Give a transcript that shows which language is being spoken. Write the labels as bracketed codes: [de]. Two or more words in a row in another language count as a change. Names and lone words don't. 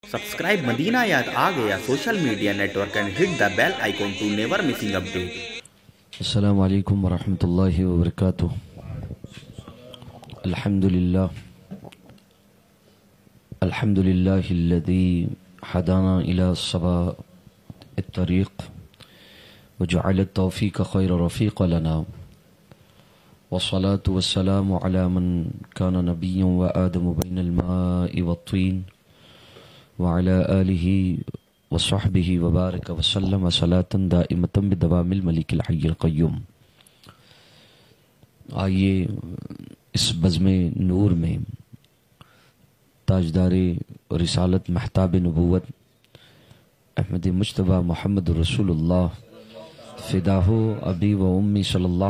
[en] Subscribe Madina Yad Aa Gaya social media network and hit the bell icon to never missing update. [ar] السلام عليكم ورحمة الله وبركاته. الحمد لله الذي هدانا إلى سواء الطريق وجعل التوفيق خير رفيق لنا، والصلاة والسلام على من كان نبيا وآدم بين الماء والطين وعلى آله وصحبه وبارك وسلم صلاة دائمة بدوام الملك الحي القيوم. [ur] آئیے اس بزم نور میں تاجدار رسالت محتاب نبوت احمد مجتبی محمد رسول اللہ [ar] فداہ ابی و امی صلی اللہ